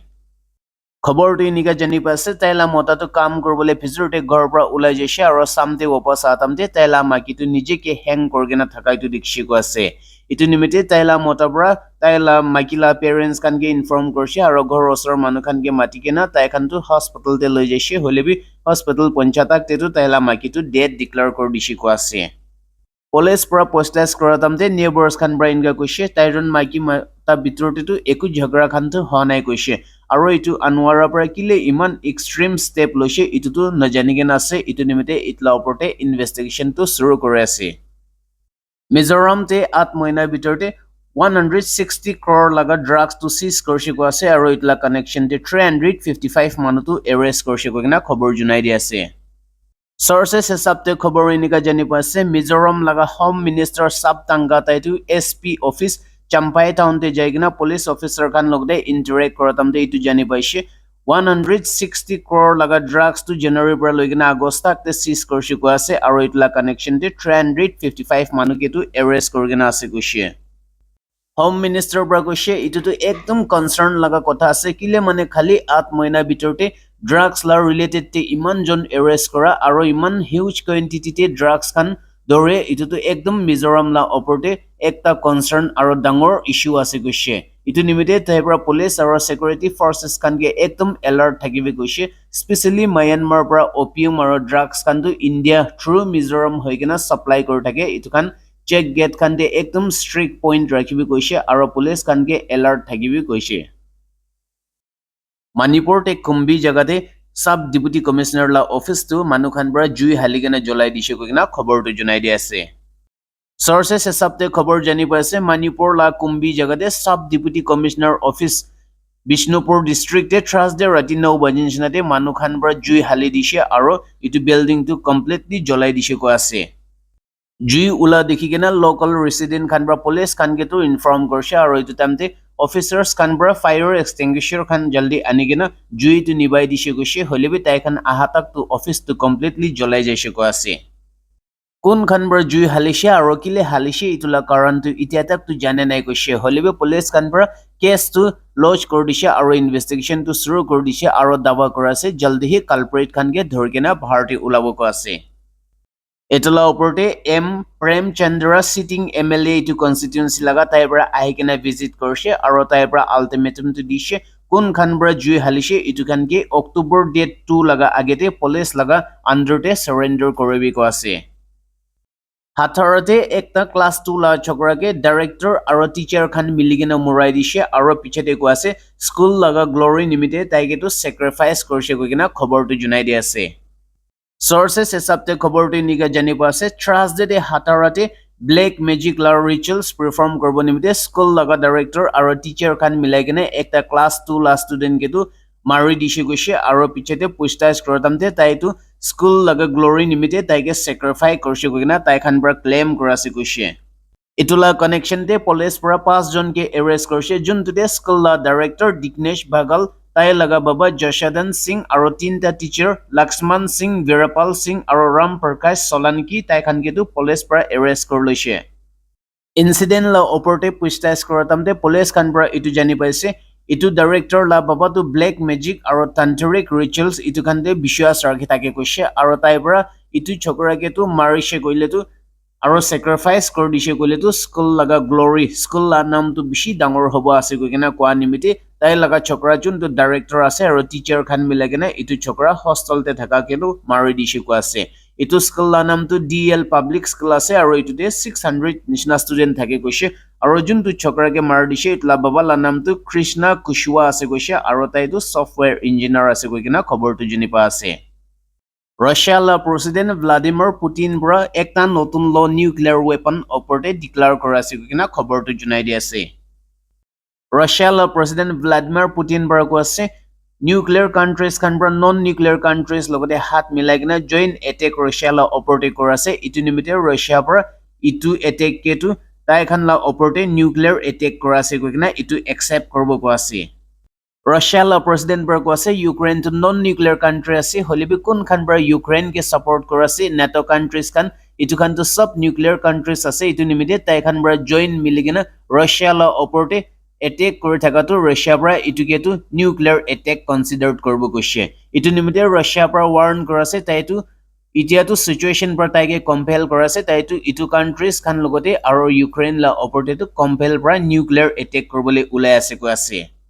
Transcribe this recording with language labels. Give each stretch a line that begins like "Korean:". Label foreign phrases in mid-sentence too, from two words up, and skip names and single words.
Naga Pidgin: Khobor tu inika jani pase taila mota tu kam korbole phizurte ghor pra ulai jaise aro samte wapas atamte taila maki tu nije ke hang korgena thakai tu dikshi ko ase. Itu nimite taila mota pra taila makila parents kan ke inform korse aro ghor osor manu kan ke mati kena tai kan tu hospital te loi jaise holebi hospital ponchatak te tu taila maki tu
English: dead declare
Naga Pidgin: kor dishi ko ase. Police pra postas kora tamte neighbors khan bra inga koise tairon maki ta bitorte tu eku jhagra khan tu honai koise aro itu Anwara pra kile iman
English: extreme step
Naga Pidgin: loise itu tu najani gen ase itu nimite itla oporte investigation tu suru kore ase. Mizoram te 8 mahina bitorte 160 crore laga drugs to seize korse ko ase aro itla connection te 355 manu tu arrest korse ko kina khobor junai di ase sources hisab te khobor inika jani pa ase Mizoram laga
English: home minister
Naga Pidgin: sab tanga taitu SP office Champai town te jai kina
English: police officer
Naga Pidgin: kan logde interact koratam te itu jani paise 160 crore laga drugs to January pra loigina August tak te seize korse ko ase aro itla connection te 355 manu ke tu arrest korgina ase kushie
English: Home Minister
Naga Pidgin: bra koise itu to ekdom concern laga kotha ase kile mane khali 8 mahina bitorte drugs la related te iman jon arrest kora aro iman
English: huge quantity
Naga Pidgin: te drugs kan dore itu to ekdom Mizoram la oporte ekta concern aro dangor issue ase koise itu nimite taibra police aro
English: security forces
Naga Pidgin: kan ge ekdom alert thakibe koise especially Myanmar bra opium aro drugs kan to India through Mizoram hoigena supply kor thake itu kan
English: check gate
Naga Pidgin: kan de ekdom
English: strict point
Naga Pidgin: rakhibi koise aro police kan ge alert thakibi koise Manipur te kumbi jagate
English: sub deputy commissioner
Naga Pidgin: la office to manu khan bra jui haligena jolai dise koina khobor tu junai di ase sources hisab te khobor jani pa ase Manipur la kumbi jagate
English: sub deputy commissioner office
Naga Pidgin: Bishnupur district te Thursday rati 9 bajin sinate manu khan bra jui hali dise aro itu building to completely jolai dise ko ase Jui ula dekhi kena
English: local resident
Naga Pidgin: khan bra police khan ke to inform korse aro itu tamte officers khan bra
English: fire extinguisher
Naga Pidgin: khan jaldi ani kena jui tu nibai dise koise holebi tai khan ahatak to office to completely jolai jaise ko ase Kun khan bra jui halise aro kile halise itula karan tu itia tak tu jane nai koise holebi police khan bra case to lodge kor dise aro investigation to shuru kor dise aro dawa korase jaldi hi culprit khan ke dhorkena bharti ulabo ko ase Etala oporte M Prem Chandra
English: sitting MLA
Naga Pidgin: to constituency laga taibra ahikena visit korse aro taibra ultimatum to dishe kun khanbra jui halise itu kan ke
English: October date
Naga Pidgin: 2 laga agete police laga underte surrender koribi ko ase Hatharate ekta class 2 la chokra ke director aro teacher khan miligena murai dishe aro pichete ko ase school laga glory nimite taike to sacrifice korse koina khobor tu junai di ase Sources hisab te khobor tu niga jani pa ase Thursday de Hatarate
English: black magic
Naga Pidgin: la
English: rituals perform
Naga Pidgin: korbo nimite school laga director aro teacher khan milai kene ekta class 2 la student ke tu mari dishe goise aro pichete pushtais krotamte tai tu school laga glory nimite tai ke sacrifice korse koina tai khan bra claim korase goise Itula connection te police pra 5 jon ke arrest korse jun tu de school la director Diknesh Bagal Tai laga baba Jashadan Singh aro tinta teacher Lakshman Singh Virapal Singh aro Ram Prakash Solanki tai khan ke tu police pra arrest kor loise Incident la oporte pushtais koratamte police khan pra itu jani paise itu director la baba tu
English: black magic
Naga Pidgin: aro
English: tantric rituals
Naga Pidgin: itu khan de bishwas rakhi take koise aro tai pra itu chokra ke tu marise koile tu aro sacrifice kor dise koile tu school laga glory school la nam tu bishi dangor hobo ase koina kwa nimite tai laga chokra jun tu director ase aro teacher khan milagena itu chokra hostel te thaka kelu mari dise ko ase itu school la nam tu DL
English: public school
Naga Pidgin: ase aro itu de 600 nishna student thake koise aro jun tu chokra ke mari dise itla baba la nam tu Krishna Kushwa ase koise aro tai tu
English: software engineer
Naga Pidgin: ase koina khobor tu juni pa ase Russia la President Vladimir Putin bra ekta notun
English: law nuclear weapon
Naga Pidgin: oporte declare korase kina khobor tu junai di ase Russia la President Vladimir Putin bra ko ase
English: nuclear countries
Naga Pidgin: kan bra
English: non nuclear countries
Naga Pidgin: logote hat milai kina
English: join attack
Naga Pidgin: Russia la oporte korase itu nimite Russia bra itu attack ke tu tai khan la oporte
English: nuclear attack
Naga Pidgin: korase kina itu accept korbo ko ase Russia la president bra ko ase Ukraine to
English: non nuclear country
Naga Pidgin: ase holibi kun khan bra Ukraine ke support korase
English: NATO countries
Naga Pidgin: kan itu khan to sub
English: nuclear countries
Naga Pidgin: ase itu nimite tai khan bra join miligena Russia la oporte attack kori thaka to Russia bra itu ke tu
English: nuclear attack considered
Naga Pidgin: korbo koise itu nimite Russia bra warn korase tai tu itia tu situation bra tai ke compel korase tai tu itu countries khan logote aro Ukraine la oporte to compel bra
English: nuclear attack
Naga Pidgin: korbole ulai ase ko ase